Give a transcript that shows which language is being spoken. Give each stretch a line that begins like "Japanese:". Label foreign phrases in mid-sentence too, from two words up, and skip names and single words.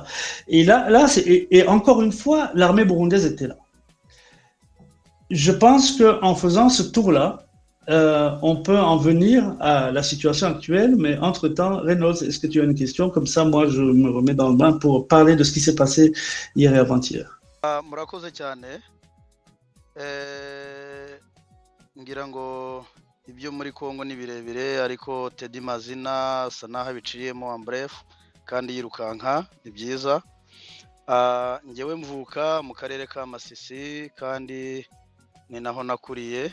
French: Et et encore une fois, l'armée burundaise était là. Je pense qu'en faisant ce tour-là, on peut en venir à la situation actuelle, mais entre-temps, Reynolds, est-ce que tu as une question? Comme ça, moi, je me remets dans le bain pour parler de ce qui s'est passé hier et avant-hier.
Kinyarwanda: Murakoze cyane. Ngira ngo ibyo muri Kongo ni birebire ariko Teddy Mazina asa naho biciyemo ambref kandi yirukanka ni byiza. Ngewe mvuka mu karere ka Masisi kandi ni naho nakuriye.